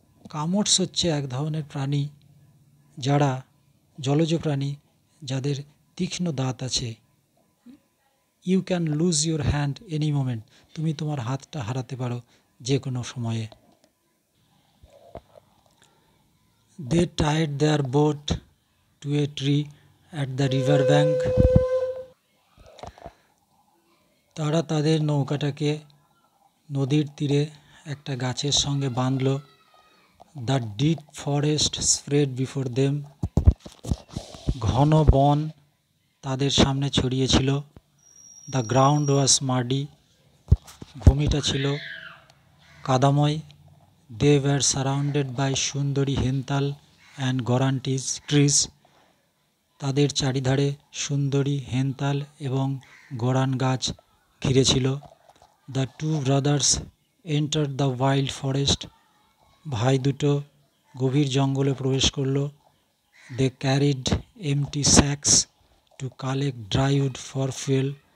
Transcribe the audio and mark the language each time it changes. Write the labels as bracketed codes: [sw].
[bn] কামোটস হচ্ছে এক ধরনের প্রাণী, যারা জলজ প্রাণী, যাদের তীক্ষ্ণ দাঁত আছে। [en] You can lose your hand any moment. [bn] তুমি তোমার হাতটা হারাতে পারো যে কোনো সময়ে। [en] They tied their boat to a tree at the river bank. [bn] তারা তাদের নৌকাটাকে নদীর তীরে একটা গাছের সঙ্গে বাঁধল। [en] The deep forest spread before them. [bn] ঘন বন তাদের সামনে ছড়িয়েছিল। [en] The ground was muddy. [bn] ভূমিটা ছিল কাদাময়। [en] They were surrounded by sundari hental and gorantis trees. [bn] তাদের চারিধারে সুন্দরী হেন্তাল এবং গোরান গাছ ঘিরে ছিল। [en] The two brothers entered the wild forest. [bn] ভাই দুটো গভীর জঙ্গলে প্রবেশ করল। [en] They carried empty sacks to collect dry wood for fuel.